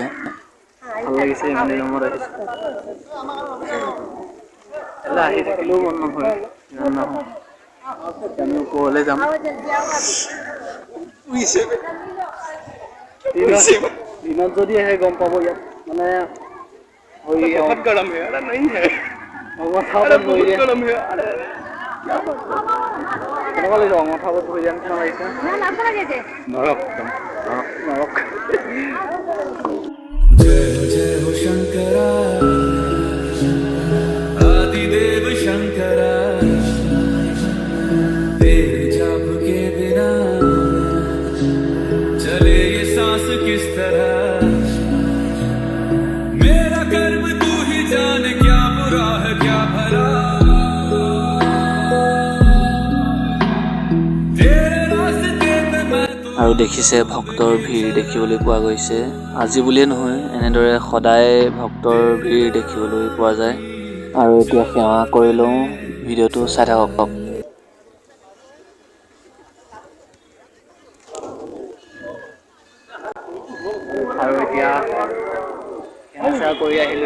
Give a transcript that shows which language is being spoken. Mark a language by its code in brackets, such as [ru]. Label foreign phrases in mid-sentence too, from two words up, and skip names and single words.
[as] ভাল লাগিছে, ইমান দিনৰ মূৰত আহিছোঁ। আহি থাকিলেও মন নভৰে। আমি ওপৰলৈ যাম। দিনত যদি আহে গম পাব, ইয়াত মানে [hi] बहुत गर्म है अरे नहीं है [as] কেনেকুৱা লাগিব অঙঠাবোৰত ভৰি দিয়া নিচিনা লাগিছে। नरक নৰক। [hi] जय जय हो शंकरा आदिदेव शंकरा तेरे जाप के बिना चले ये सांस किस तरह मेरा कर्म तू ही जान क्या बुरा है क्या भला तेरे रास्ते पे मैं तो [as] আৰু দেখিছে ভক্তৰ ভিৰ দেখিবলৈ পোৱা গৈছে। আজি বুলিয়ে নহয়, এনেদৰে সদায় ভক্তৰ ভিৰ দেখিবলৈ পোৱা যায়। আৰু এতিয়া সেৱা কৰি লওঁ, ভিডিঅ'টো চাই থাকক। আৰু এতিয়া সেৱা কৰি আহিলোঁ।